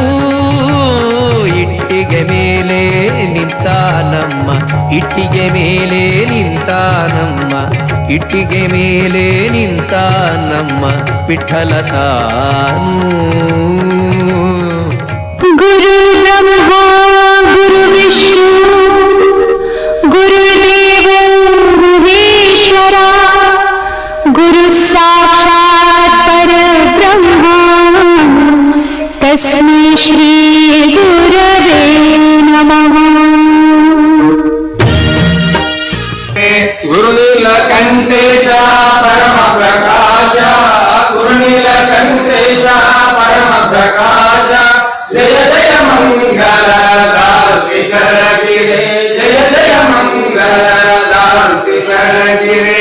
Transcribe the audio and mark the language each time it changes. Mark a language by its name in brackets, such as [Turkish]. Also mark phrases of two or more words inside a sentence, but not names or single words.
[Kannada] ಇಟ್ಟಿಗೆ ಮೇಲೆ ನಿಂತಾನಮ್ಮ, ಇಟ್ಟಿಗೆ ಮೇಲೆ ನಿಂತಾನಮ್ಮ, ಇಟ್ಟಿಗೆ ಮೇಲೆ ನಿಂತಾನಮ್ಮ ವಿಠಲ ತಾನು. [Sanskrit] ಗುರು ಬ್ರಹ್ಮ ಗುರು ವಿಷ್ಣು ಗುರುದೇವ ಗುರುವೇಶ್ವರ, ಗುರು ಸಾಕ್ಷಾತ್ ಪರಬ್ರಹ್ಮ ತಸ್ಮೈ ಶ್ರೀ ಗುರವೇ ನಮಃ. [Kannada] ಗುರುನೀಲಕಂಠೇಶ ಪರಮ ಪ್ರಕಾಶ, ಗುರುನೀಲಕಂಠೇಶ ಪರಮ ಪ್ರಕಾಶ. ಜಯ ಜಯ ಮಂಗಲ ದಾರ್ತಿಕರ ಗಿರೆ, ಜಯ ಜಯ ಮಂಗಲ ದಾರ್ತಿಕರ ಗಿರೆ.